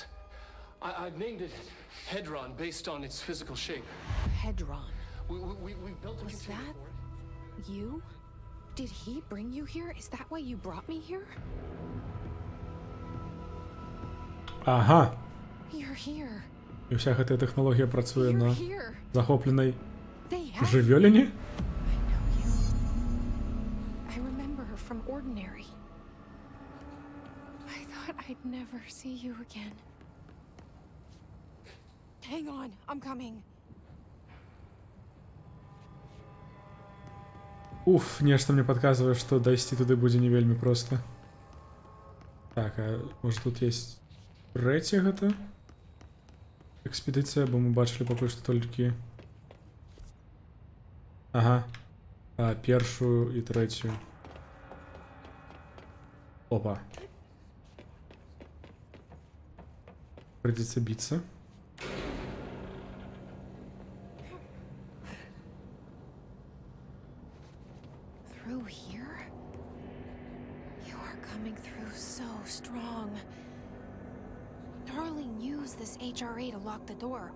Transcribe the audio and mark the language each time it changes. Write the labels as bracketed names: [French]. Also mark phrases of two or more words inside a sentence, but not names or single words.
[English] I've named it Hedron based on its physical shape. Hedron. We built a Was container that for it. you? Did he bring you here? Is that why you brought me here? [Belarusian] Ага. [English] You're here. [Belarusian] І вся гэта тэхналогія працуе [English] You're [Belarusian] на [English] here. [Belarusian] захопленай [English] They have. [Belarusian] жывёліне? [English] I know you. I remember her from Ordinary. I thought I'd never see you again. Hang on, I'm coming. [Belarusian] Уф, нешта мне подказвае, што дайсці туды будзе не вельмі проста. Так, а можа тут есть трэця гэта? Экспедыцыя, бо мы бачылі пакуль што толькі... Ага. А, першую і трэцюю. [Russian] Опа. Придется биться. [English] Through here? You are coming through so strong. Darling used this HRA to lock the door.